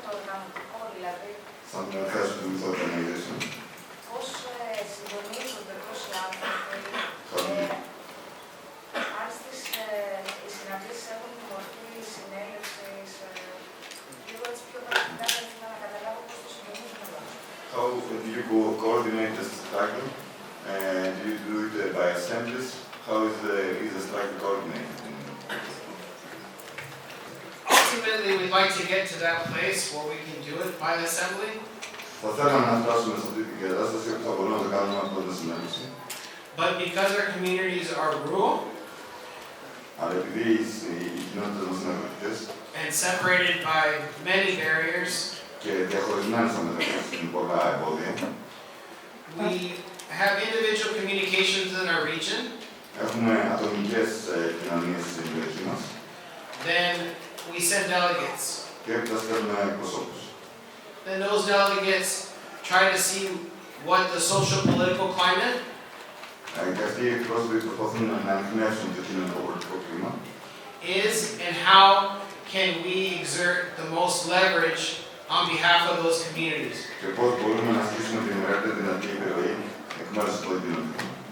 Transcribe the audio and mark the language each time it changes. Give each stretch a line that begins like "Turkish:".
English: Something that has to do with organization.
Greek: Πώς συντονίζονται πώς οι άνθρωποι, αν οι συναντήσεις έχουν τη μορφή συνέλευσης, λίγο έτσι πιο πρακτικά θα ήθελα να καταλάβω πώς το συντονίζουν όλα.
English: How do you coordinate the struggle? Do you do it by assemblies? How is the struggle coordinated? Ultimately, we'd like to get to that place where we can do it by assembly.
Greek: Θα θέλαμε να φτάσουμε σε αυτή την κατάσταση όπου θα μπορούμε να το κάνουμε από την συνέλευση.
English: But because our communities are rural,
Greek: αλλά επειδή οι κοινότητες μας είναι αγροτικές
English: and separated by many barriers,
Greek: και διαχωρισμένες μεταξύ με πολλά εμπόδια,
English: we have individual communications in our region.
Greek: Έχουμε ατομικές κοινωνίες στην περιοχή μας.
English: Then we send delegates.
Greek: Και έπειτα στέλνουμε εκπροσώπους.
English: Then those delegates try to see what the social political climate
Greek: Και αυτοί οι εκπρόσωποι προσπαθούν να ανοιχνεύσουν το κοινωνικό πολιτικό κλίμα.
English: Is and how can we exert the most leverage on behalf of those communities.
Greek: Και πώς μπορούμε να ασκήσουμε την μεγαλύτερη δυνατή επιρροή εκ μέρους των κοινωνικών.